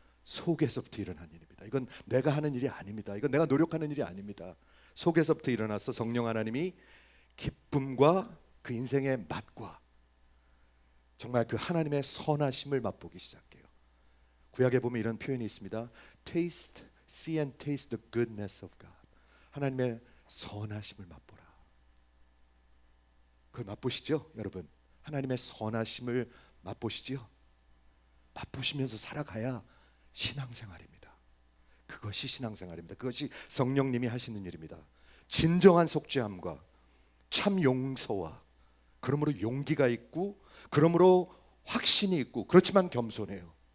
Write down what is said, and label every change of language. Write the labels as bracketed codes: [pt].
[ko] 속에서부터 일어난 일입니다. 이건 내가 하는 일이 아닙니다. 이건 내가 노력하는 일이 아닙니다. 속에서부터 일어나서 성령 하나님이 기쁨과 그 인생의 맛과 정말 그 하나님의 선하심을 맛보기 시작해요. 구약에 보면 이런 표현이 있습니다. [en] Taste, see and taste the goodness of God. [ko] 하나님의 선하심을 맛보라. 그걸 맛보시죠, 여러분? 하나님의 선하심을 맛보시지요? 맛보시면서 살아가야 신앙생활입니다. 그것이 신앙생활입니다. 그것이 성령님이 하시는 일입니다. 진정한 속죄함과 참 용서와, 그러므로 용기가 있고, 그러므로 확신이 있고, 그렇지만 겸손해요.